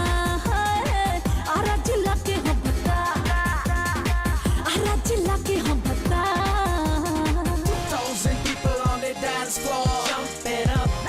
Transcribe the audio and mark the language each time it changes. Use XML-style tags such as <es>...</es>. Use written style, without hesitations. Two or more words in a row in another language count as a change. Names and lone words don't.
<bho>और जिला के हम बता, और जिला के हम बता।</bho> <en>2,000 people on the dance floor, jump it up.</en>